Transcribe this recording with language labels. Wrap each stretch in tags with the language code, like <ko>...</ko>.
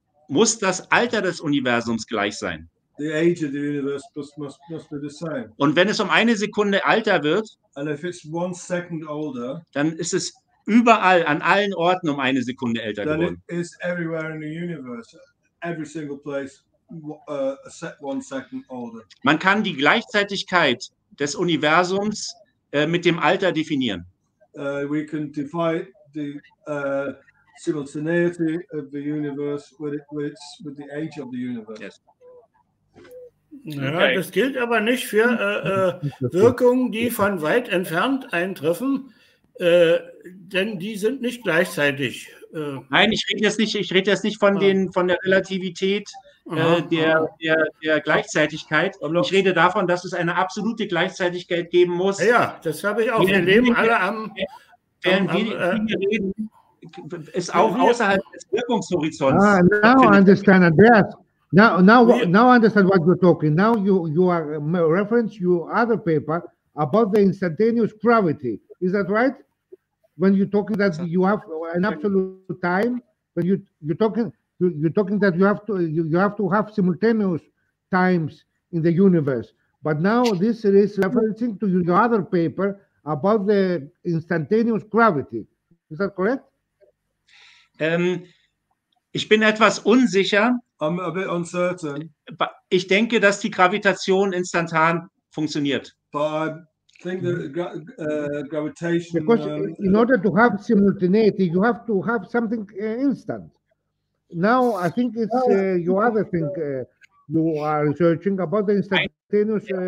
<de>muss das Alter des Universums gleich sein.</de> <en>The age of the universe must be the same.</en> <de>Und wenn es um eine Sekunde älter wird,</de> <en>And if it's 1 second older,</en> <de>dann ist es überall, an allen Orten um eine Sekunde älter</de> <en>then it</en> <de>geworden.</de> <en>is everywhere in the universe. Every single place, 1 second older.</en> <de>Man kann die Gleichzeitigkeit des Universums mit dem Alter definieren.</de> <en>We can divide the simultaneity of the universe with the age of the universe. Yes.</en> <de>Ja,</de> <en>Okay.</en> <de>das gilt aber nicht für Wirkungen, die von weit entfernt eintreffen, denn die sind nicht gleichzeitig. Nein, ich rede jetzt nicht von der Relativität der Gleichzeitigkeit. Ich rede davon, dass es eine absolute Gleichzeitigkeit geben muss. Ja, das habe ich auch. Wir leben alle am Während wir reden, ist auch außerhalb des Wirkungshorizonts.</de> <en>Now I understand, Andreas. Now I understand what you're talking. Now you are reference your other paper about the instantaneous gravity. Is that right? When you're talking that you have an absolute time, when you're talking that you have to have simultaneous times in the universe. But now this is referencing to your other paper about the instantaneous gravity. Is that correct?</en> <de>Ich bin etwas unsicher.</de> <en>I'm a bit uncertain,</en> <de>Ich denke, dass die Gravitation instantan funktioniert.</de> <en>but I think that gravitation. Because in order to have simultaneity, you have to have something instant. Now, I think it's your other thing you are researching about the instantaneous</en>